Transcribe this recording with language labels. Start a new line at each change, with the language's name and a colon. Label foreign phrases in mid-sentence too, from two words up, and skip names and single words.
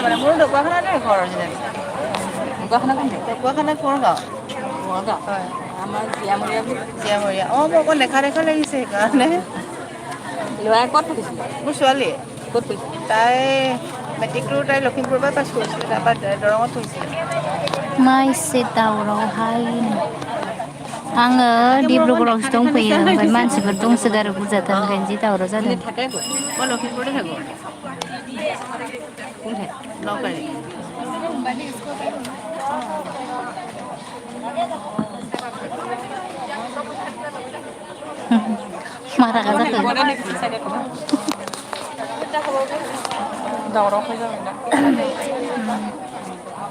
Assamese: মানে মোৰো ঢকুৱাখানাতে ঘৰ অৰিজিনেল ঢকুৱাখানা কোন গাঁও হয় আমাৰ জীয়ামৰীয়া মই অকণ দেখা লাগিছে সেইকাৰণে ল'ৰাই ক'ত পঢ়িছিলে মোৰ ছোৱালীয়ে ক'ত পঢ়িছিলে তাই মেট্ৰিকটো তাই লখিমপুৰৰ পৰা পাছ কৰিছিলে তাৰপৰা দৰঙত
Bodo: পঢ়িছিলে माइसे दावरावहाय आङो डिब्रुगड़आवसो दंफैयो ओमफ्राय मानसिफोर दंसोगारो बुरजाथार ओंखायनो जि दावराव जादों
Assamese: মই লখিমপুৰতে থাকোঁ কোনঠাই নকাৰী
Bodo: मारा जाखो दावराव फैजाबाय ना